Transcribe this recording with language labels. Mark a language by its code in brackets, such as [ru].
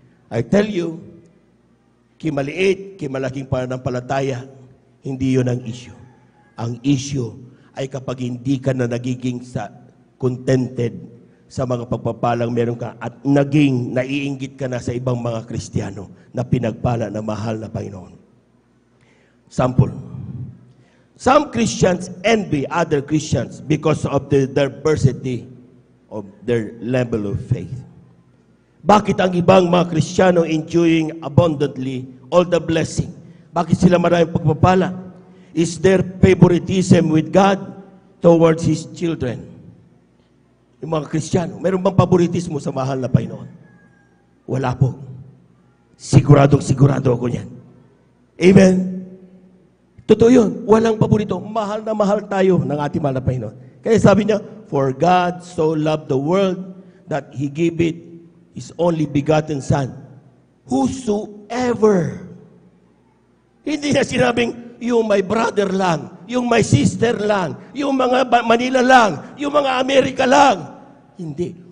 [en] I tell you, [tl] kimaliit, kimalaking pananampalataya, hindi yun ang issue. Ang issue ay kapag hindi ka na nagiging contented sa mga pagpapalang meron ka at naging naiinggit ka na sa ibang mga Kristiyano na pinagpala na mahal na Panginoon. [en] Sample. Some Christians envy other Christians because of the diversity of their level of faith. [tl] Bakit ang ibang mga Kristiyano [en] enjoying abundantly all the blessing? [tl] Bakit sila maraming pagpapala? [en] Is there favoritism with God towards His children? [tl] Yung mga Kristiyano, meron bang favoritismo sa mahal na Panginoon? Wala po. Sigurado ako niyan. Amen? Totoo yun. Walang paborito. Mahal na mahal tayo ng ating mahal na Panginoon. Kaya sabi niya, [en] for God so loved the world that He gave it His only begotten Son. [tl] Whosoever. Hindi na sinabing, yung [en] my brother [tl] lang, yung [en] my sister [tl] lang, yung mga Manila lang, yung mga Amerika lang. Hindi.